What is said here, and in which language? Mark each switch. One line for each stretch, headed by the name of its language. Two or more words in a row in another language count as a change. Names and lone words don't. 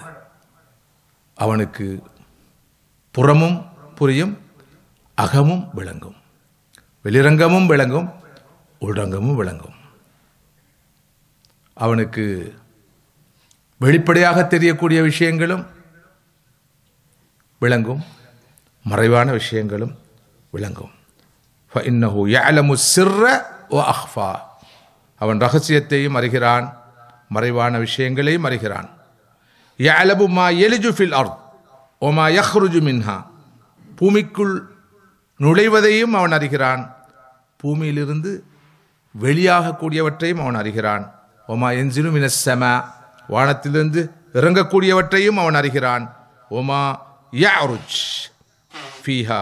Tamil: அவனுக்கு புறமும் புரியும், அகமும் விளங்கும், வெளிரங்கமும் விளங்கும், உள்ரங்கமும் விளங்கும். அவனுக்கு வெளிப்படையாக தெரியக்கூடிய விஷயங்களும் விளங்கும், மறைவான விஷயங்களும் விளங்கும்.
Arabic: فَإِنَّهُ يَعْلَمُ السِّرَّ وَأَخْفَى.
Tamil: அவன் ரகசியத்தையும் அறிகிறான், மறைவான விஷயங்களையும் அறிகிறான்.
Arabic: يَعْلَمُ مَا يَلِجُ فِي الْأَرْضِ وَمَا يَخْرُجُ مِنْهَا.
Tamil: பூமிக்குள் நுழைவதையும் அவன் அறிகிறான், பூமியிலிருந்து வெளியாகக்கூடியவற்றையும் அவன் அறிகிறான்.
Arabic: وما ينزل من السماء.
Tamil: வானத்திலிருந்து இறங்கக்கூடியவற்றையும் அவன் அறிகிறான்.
Arabic: وما يعرج فيها.